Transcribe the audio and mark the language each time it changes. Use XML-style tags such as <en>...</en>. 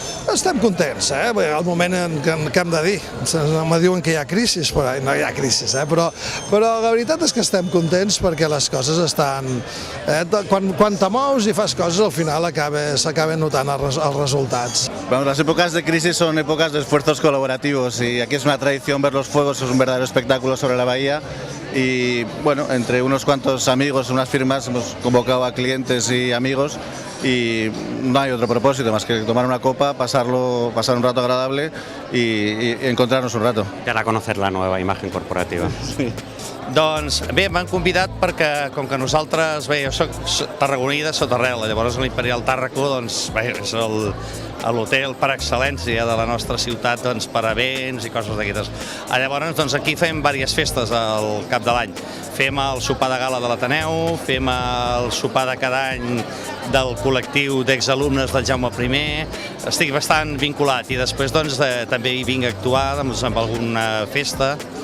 <ca>Estem contents, el moment que hem de dir. Me diuen que hi ha crisi, però no hi ha crisi, però la veritat és que estem contents perquè les coses estan... Quan te mous i fas coses, al final s'acaben notant els resultats.</ca> <es>Bueno, las épocas de crisis son épocas de esfuerzos colaborativos y aquí es una tradición ver los fuegos, es un verdadero espectáculo sobre la bahía. Y bueno, entre unos cuantos amigos, unas firmas, hemos convocado a clientes y amigos y no hay otro propósito más que tomar una copa, pasar un rato agradable y encontrarnos un rato. Para conocer la nueva imagen corporativa. Sí.</es> <ca>Doncs bé, m'han convidat perquè, com que nosaltres, bé, jo soc tarragoní de Sotarrel, llavors l'Imperial Tàrraco, doncs, bé, és l'hotel per excel·lència de la nostra ciutat per events i coses d'aquestes. Llavors, doncs, aquí fem diverses festes al cap de l'any. Fem el sopar de gala de l'Ateneu, fem el sopar de cada any del col·lectiu d'exalumnes del Jaume I, estic bastant vinculat i després doncs, també hi vinc a actuar amb alguna festa.</ca>